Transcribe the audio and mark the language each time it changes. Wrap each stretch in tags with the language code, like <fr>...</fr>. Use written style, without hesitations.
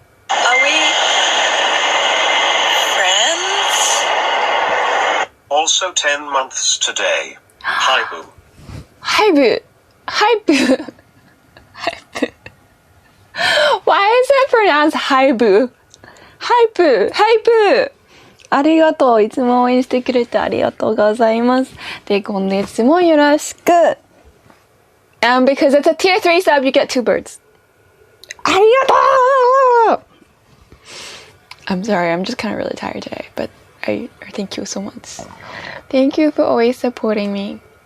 <en>Are we friends? Also 10 months today. Hi, boo. Hi, boo. Hi, boo. Hi, boo. Why is it pronounced hi, boo? Hi, boo. Hi, boo.</en> <ja>ありがとう。いつも応援してくれてありがとうございます。で、今月もよろしく。</ja> <en>Because it's a tier 3 sub, you get 2 birds.</en> <ja>ありがとう!</ja> <en>I'm sorry, I'm just kind of really tired today, but I thank you so much. Thank you for always supporting me.</en>